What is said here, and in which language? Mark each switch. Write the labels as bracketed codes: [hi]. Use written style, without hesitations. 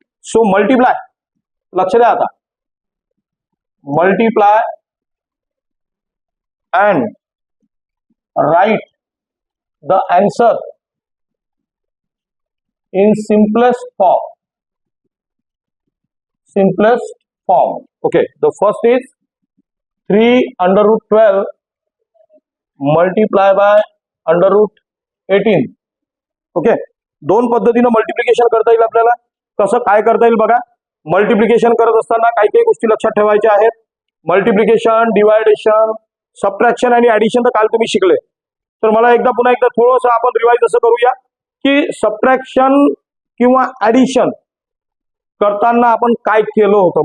[en] so multiply, [mr] लक्ष द्या आता, [en] Multiply and write the answer in simplest form. Okay, the first is 3 under root 12 multiply by under root 18. [mr] Okay, दोन पद्धतीने multiplication करता येईल आपल्याला. कसं काय करता येईल बघा. मल्टिप्लिकेशन करत असताना काही काही गोष्टी लक्षात ठेवायच्या आहेत. मल्टिप्लिकेशन, डिवायडेशन, सबट्रॅक्शन आणि ऍडिशन तर काल तुम्ही शिकले. तर मला पुन्हा एकदा थोडंसं आपण रिवाइज असं करूया की सबट्रॅक्शन किंवा ऍडिशन करताना आपण काय केलं होतं.